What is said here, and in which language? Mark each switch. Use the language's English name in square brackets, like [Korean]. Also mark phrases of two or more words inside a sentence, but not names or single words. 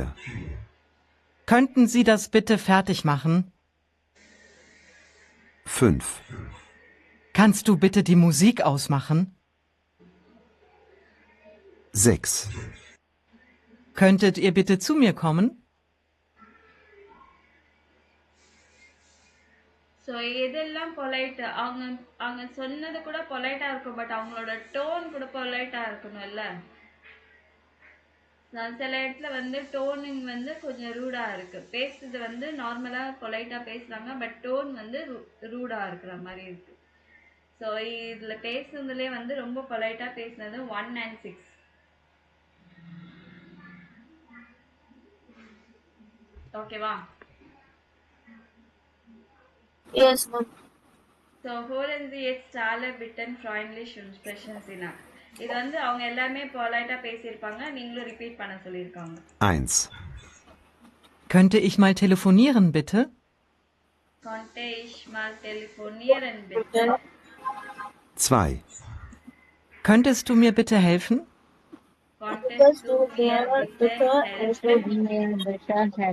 [German] Könnten Sie das bitte fertig machen? 5. Kannst du bitte die Musik ausmachen? 6. Könntet ihr bitte zu mir kommen? [Tamil] ஸோ எதெல்லாம் பொலைட்டு, அவங்க சொன்னது கூட பொலைட்டாக இருக்கும், பட் அவங்களோட டோன் கூட பொலைட்டாக இருக்கணும் இல்லை? சில இடத்துல வந்து டோனிங் வந்து கொஞ்சம் ரூடாக இருக்குது. பேசுறது வந்து நார்மலாக பொலைட்டாக பேசுகிறாங்க, [English] but tone [Tamil] வந்து ரூடாக இருக்கிற மாதிரி இருக்குது. ஸோ இதில் பேசுறதுலேயே வந்து ரொம்ப பொலைட்டாக பேசுனது 1 and 6. ஓகேவா? [English] Yes, ma'am. [German] ஸோ Hören Sie jetzt alle bitten freundlich und sprechen Sie nach. [Tamil] இது வந்து அவங்க எல்லாமே பொலைட்டாக பேசியிருப்பாங்க, நீங்களும் ரிப்பீட் பண்ண சொல்லியிருக்காங்க. [German] 1. Könnte ich mal telefonieren, bitte? Konnte ich mal telefonieren, bitte? 2. Könntest du mir bitte helfen? Konntest du mir bitte helfen?